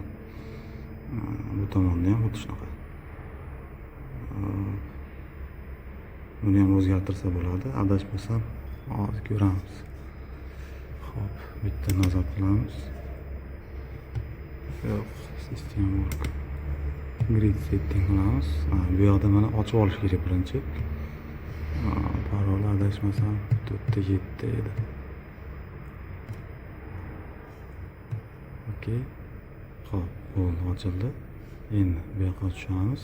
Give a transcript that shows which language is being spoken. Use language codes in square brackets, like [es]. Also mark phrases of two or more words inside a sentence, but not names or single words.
[uz] Bu tomonda ham xuddi shunaqa. Buni ham o'zgartirsa bo'ladi. Adashmasam, hozir ko'ramiz. Xo'p, bitta nazar qilamiz. Yo'q, [en] system work. Grid setting qilamiz. [uz] Bu yoqda mana ochib olish kerak birinchi. Parol adashmasam 4 ta 7 edi. Okey. Xo'p, bo'ldi, ochildi. Endi bu yoqqa tushamiz.